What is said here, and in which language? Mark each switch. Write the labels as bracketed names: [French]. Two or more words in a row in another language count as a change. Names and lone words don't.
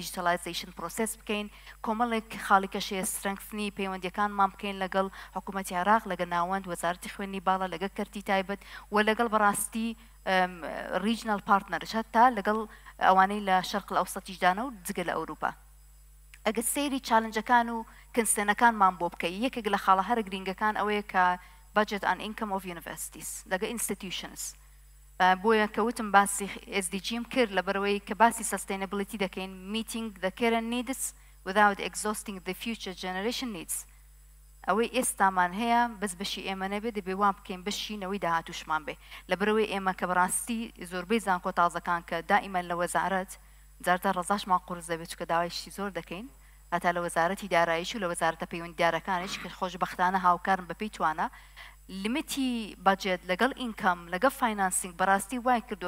[English] digitalization process [Central Kurdish] بکەین کۆمەڵێک خاڵیکەشەیە سترنگفنی پەیوەندیەکانمان بکەین لەگەڵ حکوومەتی عێراق لەگەڵ ناوەند وەزارەتی خوێندنی باڵا لەگەڵ کەرتی تایبەت و لەگەڵ بەڕاستی [English] regional partners [Central Kurdish] هەتا لەگەڵ ئەوانەی لە شەرق ئەوسەتیشدانە و جگە لە ئەوروپا ئەگە سەیری چالنجەکان و کنسێنەکانمان بۆ بکەی یەکێک لە خاڵە هەرە گرینگەکان ئەوەیە کە [English] budget and income of universities [Central Kurdish] لەگە institutions بۆیە کەوتم باسی SDGم کرد لە بەرەوەی کە باسی sustainability دەکەین [English] meeting the current needs without exhausting the future generation needs [Central Kurdish] ئەوەی ئێستامان هەیە بەس بەشی ئێمە نەبێت دەبێ وام بکەین بەشینەوەی داهاتوشمان بێ لە بەرەوەی ئێمە کە بەڕاستی زۆربەی زانکۆ تازەکان کە دائیمەن لە وەزارەت جارتا ڕزاشمان قورس دەبێت کە داوایشتی زۆر دەکەین هەتا لە وەزارەتی دارایش و لە وەزارەتە پەیوەندیدارەکانش کە خۆشبەختانە هاوکارن بەپێی توانە [English] limit budget [Central Kurdish] لەگەڵ ئینکەم لەگەڵ فاینانسینگ بەڕاستی وای کردو